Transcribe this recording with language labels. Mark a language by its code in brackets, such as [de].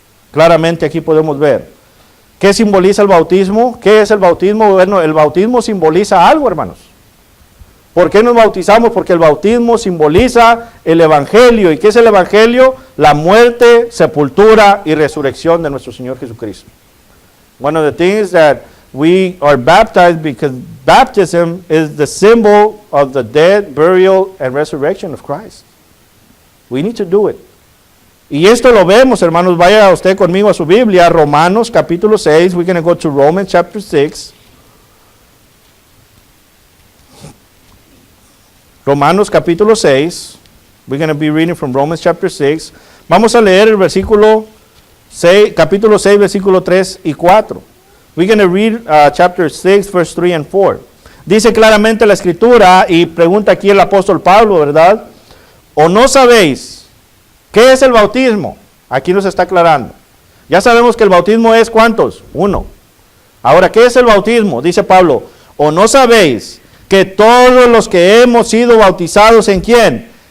[es] Claramente aquí podemos ver. ¿Qué simboliza el bautismo? ¿Qué es el bautismo? Bueno, el bautismo simboliza algo, hermanos. ¿Por qué nos bautizamos? Porque el bautismo simboliza el Evangelio. ¿Y qué es el Evangelio? La muerte, sepultura y resurrección de nuestro Señor Jesucristo. [en] One of the things that we are baptized because baptism is the symbol of the death, burial, and resurrection of Christ. We need to do it. [es] Y esto lo vemos, hermanos. Vaya usted conmigo a su Biblia, Romanos capítulo 6. [en] We're going to go to Romans chapter 6. [es] Romanos capítulo 6. [en] We're going to be reading from Romans chapter 6. [es] Vamos a leer el versículo 6, capítulo 6, versículo 3 y 4. [en] We're going to read chapter 6, verse 3 and 4. [es] Dice claramente la Escritura, y pregunta aquí el apóstol Pablo, ¿verdad? ¿O no sabéis qué es el bautismo? Aquí nos está aclarando. Ya sabemos que el bautismo es ¿cuántos? Uno. Ahora, ¿qué es el bautismo? Dice Pablo, ¿o no sabéis que todos los que hemos sido bautizados en quién?